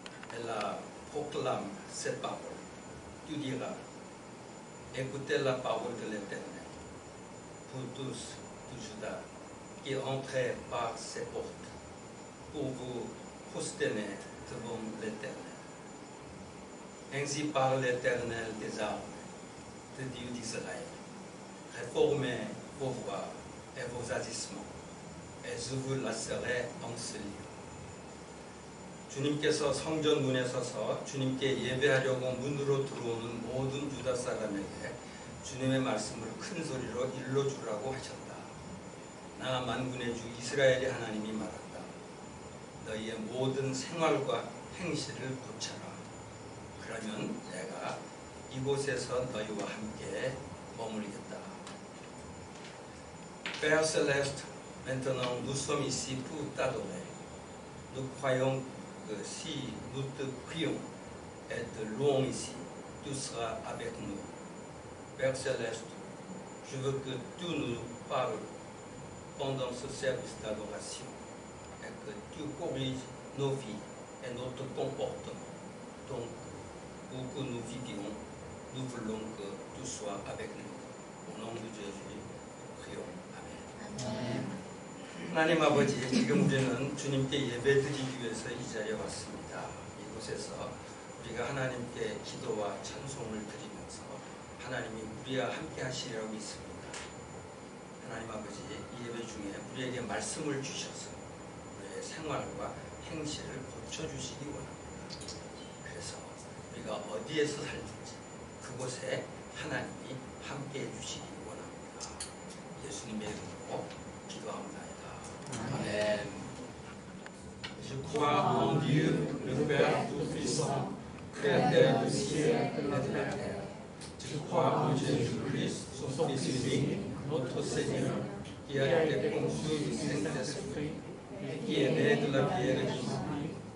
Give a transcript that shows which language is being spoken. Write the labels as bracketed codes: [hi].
[fr] Elle proclame cette parole. Tu diras, écoutez la parole de l'Éternel pour tous du Juda qui entrez par ces portes pour vous prosterner devant l'Éternel. Ainsi parle l'Éternel des armées, de Dieu d'Israël. Réformez vos voies et vos agissements, et je vous laisserai en ce lieu. [ko] 주님께서 성전 문에 서서 주님께 예배하려고 문으로 들어오는 모든 유다 사람에게 주님의 말씀을 큰 소리로 일러주라고 하셨다. 나 만군의 주 이스라엘의 하나님이 말한다. 너희의 모든 생활과 행실을 고쳐라. 그러면 내가 이곳에서 너희와 함께 머물겠다. [fr] Père Céleste, maintenant nous sommes ici pour t'adorer. Nous croyons que si nous te prions et te louons ici, tu seras avec nous. Père Céleste, je veux que tu nous parles pendant ce service d'adoration et que tu corriges nos vies et notre comportement. Donc, où que nous vivions, nous voulons que tu sois avec nous. Au nom de Jésus, nous prions. [ko] 아멘. 하나님 아버지, 지금 우리는 주님께 예배드리기 위해서 이 자리에 왔습니다. 이곳에서 우리가 하나님께 기도와 찬송을 드리면서 하나님이 우리와 함께 하시리라고 믿습니다. 하나님 아버지, 이 예배 중에 우리에게 말씀을 주셔서 우리의 생활과 행실을 고쳐주시기 원합니다. 그래서 우리가 어디에서 살든지 그곳에 하나님이 함께 해주시기 원합니다. 예수님의 이름으로 기도합니다. [fr] Amen. Je crois en Dieu, le Père Tout-Puissant, Créateur du ciel et de la terre. Je crois en Jésus-Christ, son Fils unique, notre Seigneur, qui a été conçu du Saint-Esprit et qui est né de la Vierge Marie.